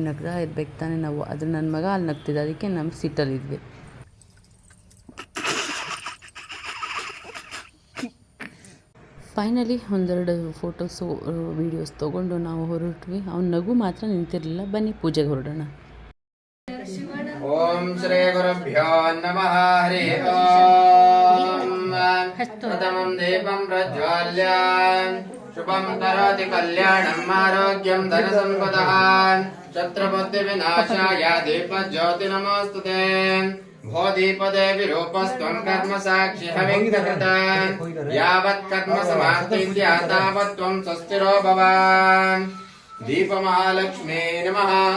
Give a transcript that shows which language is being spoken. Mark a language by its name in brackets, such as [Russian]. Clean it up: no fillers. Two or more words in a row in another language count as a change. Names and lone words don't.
[Kannada] ನಗ್ತಾ ಇರ್ಬೇಕು ತಾನೇ ನಾವು. ಅದು ನನ್ನ ಮಗ ಅಲ್ಲಿ ನಗ್ತಿದ್ದ, ಅದಕ್ಕೆ ನಮ್ಮ ಸಿಟ್ಟಲ್ಲಿದ್ವಿ. ಫೈನಲಿ ಒಂದೆರಡು [English] photos videos [Kannada] ತೊಗೊಂಡು ನಾವು ಹೊರಟ್ವಿ. ಅವ್ನ ನಗು ಮಾತ್ರ ನಿಂತಿರಲಿಲ್ಲ. ಬನ್ನಿ ಪೂಜೆಗೆ ಹೊರಡೋಣ. [Sanskrit] ಓಂ ಶ್ರೀ ಗುರುಭ್ಯೋ ನಮಃ. ಹರಿ ಓಂ. ಪ್ರಥಮಂ ದೀಪಂ ಪ್ರಜ್ವಾಲ್ಯ ಶುಭಂ ಕರೋತಿ ಕಲ್ಯಾಣಂ ಆರೋಗ್ಯಂ ಧನ ಸಂಪದಃ ಶತ್ರುಬುದ್ಧಿ ವಿನಾಶಾಯ ದೀಪಜ್ಯೋತಿ ನಮೋಸ್ತುತೆ. ಭೋ ದೀಪದೇವಿ ರೂಪಸ್ತ್ವಂ ಕರ್ಮ ಸಾಕ್ಷಿ ಹವಿಂಗಕೃತ ಯಾವತ್ ಕರ್ಮ ಸಮಾಪ್ತಿಸ್ಯ ತಾವತ್ ತ್ವಂ ಸ್ವಸ್ತಿರೋ ಭವ. ದೀಪಮಹಾಲಕ್ಷ್ಮೀ ನಮಃ.